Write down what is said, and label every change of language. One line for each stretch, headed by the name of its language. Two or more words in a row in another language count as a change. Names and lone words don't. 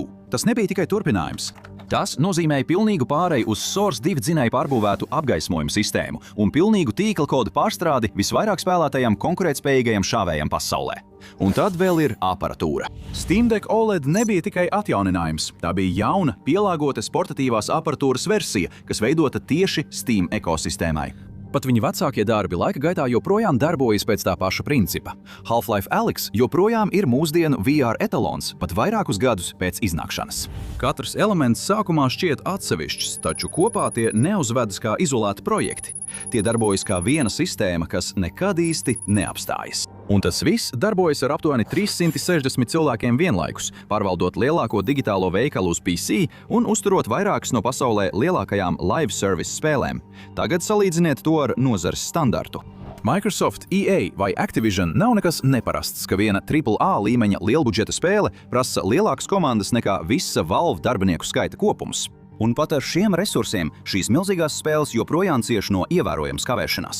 Latvian: Tas nebija tikai turpinājums. Tas nozīmēja pilnīgu pāreju uz Source 2 dzinēju pārbūvētu apgaismojumu sistēmu un pilnīgu tīkla kodu pārstrādi visvairāk spēlētajam konkurētspējīgajam šāvējam pasaulē. Un tad vēl ir aparatūra. Steam Deck OLED nebija tikai atjauninājums. Tā bija jauna, pielāgota portatīvās aparatūras versija, kas veidota tieši Steam ekosistēmai. Pat viņa vecākie darbi laika gaitā joprojām darbojas pēc tā paša principa. Half-Life Alyx joprojām ir mūsdienu VR etalons, pat vairākus gadus pēc iznākšanas. Katrs elements sākumā šķiet atsevišķs, taču kopā tie neuzvedas kā izolēti projekti. Tie darbojas kā viena sistēma, kas nekad īsti neapstājas. Un tas viss darbojas ar aptuveni 360 cilvēkiem vienlaikus, pārvaldot lielāko digitālo veikalu uz PC un uzturot vairākas no pasaulē lielākajām
English: live service
Latvian: spēlēm. Tagad salīdziniet to ar nozares standartu. Microsoft, EA vai Activision nav nekas neparasts, ka viena AAA līmeņa lielbudžeta spēle prasa lielākas komandas nekā visa Valve darbinieku skaita kopums. Un pat ar šiem resursiem šīs milzīgās spēles joprojām cieš no ievērojamas kavēšanās.